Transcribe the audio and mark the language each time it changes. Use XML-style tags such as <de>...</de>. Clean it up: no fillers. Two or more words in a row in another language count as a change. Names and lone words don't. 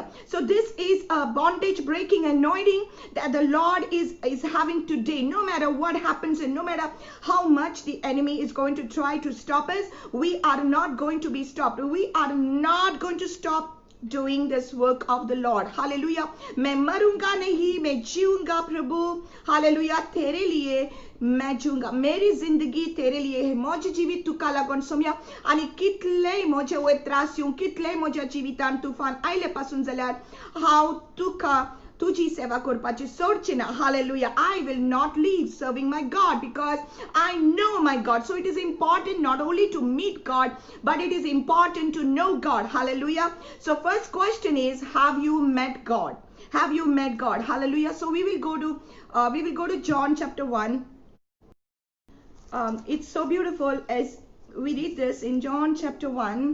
<en>So this is a bondage breaking anointing that the Lord is having today. No matter what happens, and no matter how much the enemy is going to try to stop us, we are not going to be stopped. We are not going to stop doing this work of the Lord. Hallelujah.</en> <hi>मैं मरूंगा नहीं, मैं जीऊंगा प्रभु. हालेलुया. तेरे लिए मैं जीऊंगा. मेरी जिंदगी तेरे लिए है.</hi> <kok>माझे जीवित तुका लागून सोम्या. आणि कितले माझे वय त्रास येऊन, कितले माझ्या जिवितान तुफान आयले पासून जाल्यार हांव तुका तुझी सेवा करपाची सोडची ना.</kok> <en>Hallelujah. I will not leave serving my God, because I know my God. So it is important not only to meet God, but it is important to know God. Hallelujah. So first question is, have you met God? Have you met God? Hallelujah. So we will go to John chapter 1. It's so beautiful as we read this in John chapter 1.</en>